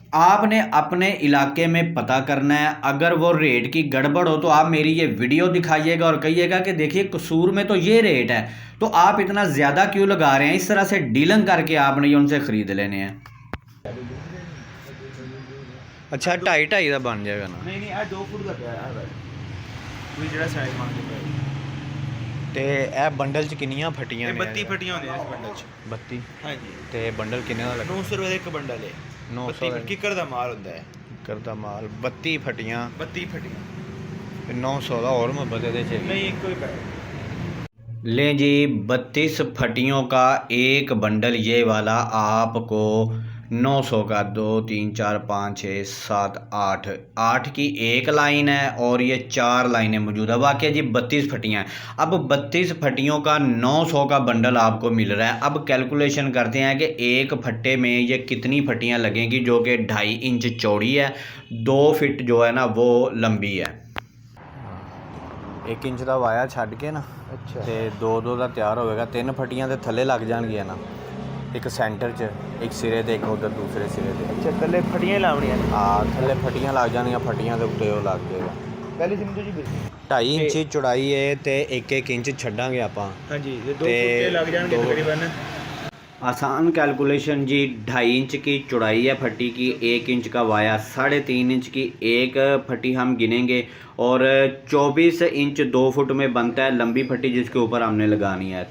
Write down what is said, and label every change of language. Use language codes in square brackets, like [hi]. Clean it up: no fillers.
[hi] आपने अपने इलाके में पता करना है। अगर वो रेट की गड़बड़ हो तो आप मेरी ये वीडियो दिखाइएगा और कहिएगा कि देखिए कसूर में तो ये रेट है, तो आप इतना ज़्यादा क्यों लगा रहे हैं। इस तरह से डीलिंग करके आपने ये उनसे ख़रीद लेने हैं। अच्छा 2.5 का बन जाएगा ना? नहीं 2 फुट का [pa] ਪਿਆ ਹੈ ਕੋਈ ਜਿਹੜਾ ਸਾਈਜ਼ ਮੰਗਦੇ ਪਏ। ਤੇ ਇਹ ਬੰਡਲ ਚ ਕਿੰਨੀਆਂ ਫਟੀਆਂ ਨੇ? 32 ਫਟੀਆਂ ਹੁੰਦੀਆਂ ਇਸ ਬੰਡਲ 'ਚ। 32? ਹਾਂਜੀ। ਤੇ ਬੰਡਲ ਕਿੰਨੇ ਦਾ ਲੱਗਾ? 900 ਰੁਪਏ ਦਾ ਇੱਕ ਬੰਡਲ ਹੈ। 900 32 ਕਿੱਕਰ ਦਾ ਮਾਲ ਹੁੰਦਾ ਹੈ। ਕਿੱਕਰ ਦਾ ਮਾਲ 32 ਫਟੀਆਂ 32 ਫਟੀਆਂ ਤੇ 900 ਦਾ [hi] और मोहब्बत [pa] ਇਹਦੇ ਚ [hi] नहीं एक कोई पैसा। लें जी, 32 फटियों का एक बंडल ये वाला आपको 900 का 2 3 4 5 6 7 8 8 की एक लाइन है और ये 4 लाइनें मौजूद है। वाकई जी 32 फटियाँ हैं। अब 32 फटियों का 900 का बंडल आपको मिल रहा है। अब कैलकुलेशन करते हैं कि एक फट्टे में ये कितनी फटियाँ लगेंगी, जो कि 2.5 इंच चौड़ी है, 2 फिट जो है ना वो लंबी है। 1 इंच का वाया छड़ के ना, अच्छा, [pa] ਤੇ 2 ਦਾ ਤਿਆਰ ਹੋਵੇਗਾ। 3 ਫਟੀਆਂ ਦੇ ਥੱਲੇ ਲੱਗ ਜਾਣਗੀਆਂ ਨਾ, ਇੱਕ ਸੈਂਟਰ 'ਚ, ਇੱਕ ਸਿਰੇ ਤੇ, ਇੱਕ ਉਧਰ ਦੂਸਰੇ ਸਿਰੇ ਤੇ। ਅੱਛਾ ਥੱਲੇ ਫਟੀਆਂ ਲਾਉਣੀਆਂ ਨੇ। ਹਾਂ ਥੱਲੇ ਫਟੀਆਂ ਲੱਗ ਜਾਣਗੀਆਂ, ਫਟੀਆਂ ਦੇ ਉੱਤੇ ਉਹ ਲੱਗ ਜਾਏਗਾ। ਪਹਿਲੇ ਸਿੰਧੂ ਜੀ 2.5 ਇੰਚ ਚੌੜਾਈ ਹੈ ਤੇ 1-1 ਇੰਚ ਛੱਡਾਂਗੇ ਆਪਾਂ। [hi] ਹਾਂਜੀ ये 2 फुट के लग जाएंगे तकरीबन। आसान कैलकुलेशन जी, 2.5 इंच की चौड़ाई है फट्टी की, 1 इंच का वाया, 3.5 इंच की एक फट्टी हम गिनेंगे और 24 इंच 2 फुट में बनता है लंबी फट्टी जिसके ऊपर हमने लगानी है।